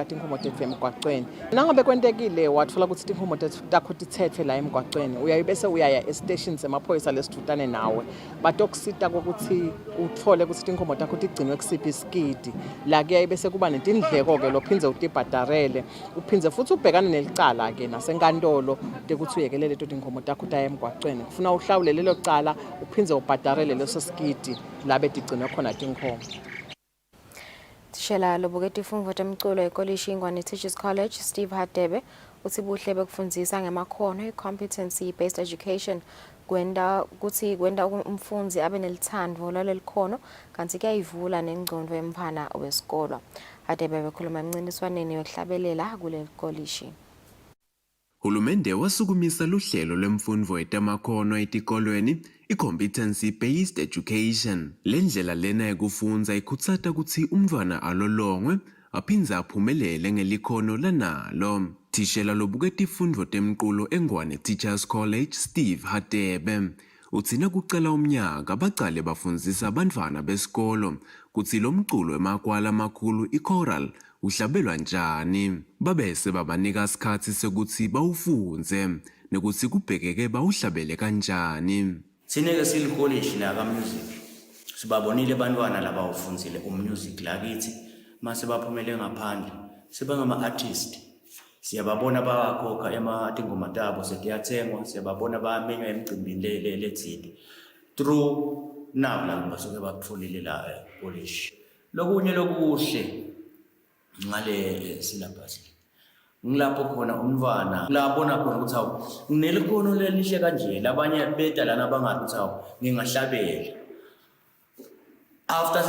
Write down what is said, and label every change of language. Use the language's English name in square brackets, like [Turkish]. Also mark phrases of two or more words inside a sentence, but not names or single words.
[Swati] tinkhomo tethu emgwaqweni nangabe kwentekile wathola ukuthi tinkhomo takho tithethwe la emgwaqweni uyayibese uyaya estation semaphoyisa lesithutane nawe batokusita ukuthi uthole ukuthi tinkhomo takho tigcinwe kusiphi isikidi la kuyaye bese kuba netindleko ke lophinze utibhadarele uphinze futhi ubhekane nelicala ke nasenkantolo tekuthi uyekelele tinkhomo takho utaya emgwaqweni kufuna uhlawule lelo cala uphinze ubhadarele leso sikidi la betigcinwe khona tinkhomo. Tishela lobuketi ifundvo temculo ekolishi Ingwane Teachers College Steve Hadebe uthi buhle bekufundisa ngemakhono i- [English] competency based education [Swati] kwenda umfundzi abe nelithandvo lalelikhono kanti kuyayivula nengcondo yemphana wesikolo. Hadebe bekhuluma emncintiswaneni yokuhlabelela kuleli kolishi. Hulumende wasukumisa luhlelo lwemfundvo etamakhono etikolweni i- [English] competency based education. [Swati] Lendlela lena yekufundza ikhutsata kutsi umntfwana alolongwe aphindze aphumelele ngelikhono lanalo. Tishela lobuketi ifundvo temculo eNgwane Teachers College Steve Hadebe utsina kucela umnyaka bacale bafundzisa abantfwana besikolo kutsi lo mculo emakwala amakhulu i-choral uhlabelwa njani babese babanika isikhatsi sekuthi bawufunze nekutsi kubhekeke bawuhlabele kanjani. Sineke silikolege la ka-music sibabonile abantwana labawufundzile umusic lakithi mase baphumele ngaphandle sebangama-artist siyababona bayakhokha tingoma tabo setiyathengwa siyababona bayamenywa emcimbini lethile through nabo labo basuke bakutfolile la college. Lokunye lokuhle ngale syllabus ngilapho khona umntwana labona khona ukuthi awu nginelikhono lelihle kanje labanye beta lana bangathi ukuthi awu ngingahlabela after